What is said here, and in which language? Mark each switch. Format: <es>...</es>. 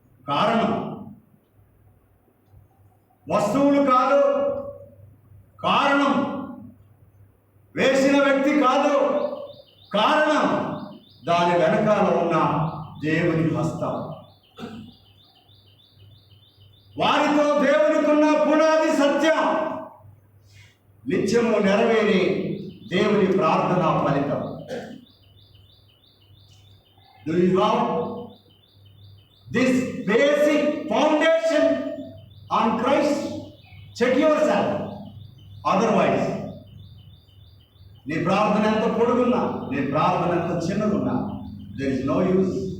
<te>కారణం వస్తువులు కాదు, కారణం వేసిన వ్యక్తి కాదు, కారణం దాని వెనకాల ఉన్న దేవుని హస్తం. వారితో దేవునికున్న పునాది సత్యం నిత్యము నెరవేరి దేవుని ప్రార్థన ఫలితం.</te> <en>Do you have this basic foundation on Christ? Check yourself.</en> <te>Otherwise, నీ ప్రార్థన ఎంత పొడుగున్నా, నీ ప్రార్థన ఎంత చిన్నగున్నా,</te> <en>there is no use.</en>